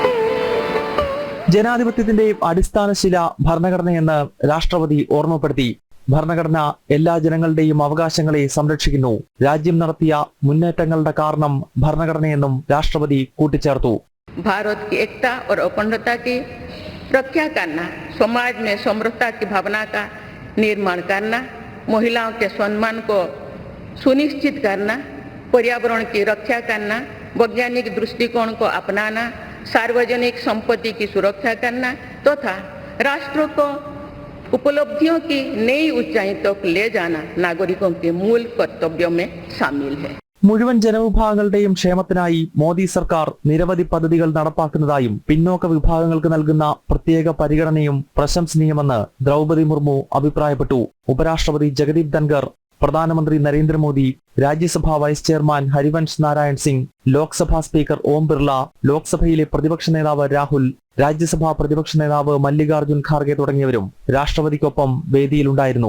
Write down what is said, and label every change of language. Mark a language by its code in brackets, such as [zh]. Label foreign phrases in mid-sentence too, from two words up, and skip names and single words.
[ml] ജനാധിപത്യത്തിന്റെ അടിസ്ഥാന ശില ഭരണഘടനയെന്ന് രാഷ്ട്രപതി ഓർമ്മപ്പെടുത്തി. ഭരണഘടന എല്ലാ ജനങ്ങളുടെയും അവകാശങ്ങളെ സംരക്ഷിക്കുന്നു. രാജ്യം നടത്തിയ മുന്നേറ്റങ്ങളുടെ കാരണം ഭരണഘടനയെന്നും രാഷ്ട്രപതി കൂട്ടിച്ചേർത്തു. [hi] भारत की एकता और अखंडता की रक्षा करना, समाज में समरसता की भावना का निर्माण करना, महिलाओं के सम्मान को सुनिश्चित करना, पर्यावरण की रक्षा करना, वैज्ञानिक दृष्टिकोण को अपनाना, सार्वजनिक संपत्ति की सुरक्षा करना तथा राष्ट्र को उपलब्धियों की नई ऊंचाई तक ले जाना नागरिकों के मूल कर्तव्यों में शामिल है. [ml] മുഴുവൻ ജനവിഭാഗങ്ങളുടെയും ക്ഷേമത്തിനായി മോദി സർക്കാർ നിരവധി പദ്ധതികൾ നടപ്പാക്കുന്നതായും പിന്നോക്ക വിഭാഗങ്ങൾക്ക് നൽകുന്ന പ്രത്യേക പരിഗണനയും പ്രശംസനീയമെന്ന് ദ്രൗപദി മുർമു അഭിപ്രായപ്പെട്ടു. ഉപരാഷ്ട്രപതി ജഗദീപ് ധൻഖർ, പ്രധാനമന്ത്രി നരേന്ദ്രമോദി, രാജ്യസഭാ വൈസ് ചെയർമാൻ ഹരിവൻഷ് നാരായൺ സിംഗ്, ലോക്സഭാ സ്പീക്കർ ഓം ബിർള, ലോക്സഭയിലെ പ്രതിപക്ഷ നേതാവ് രാഹുൽ, രാജ്യസഭാ പ്രതിപക്ഷ നേതാവ് മല്ലികാർജുൻ ഖാർഗെ തുടങ്ങിയവരും രാഷ്ട്രപതിക്കൊപ്പം വേദിയിലുണ്ടായിരുന്നു.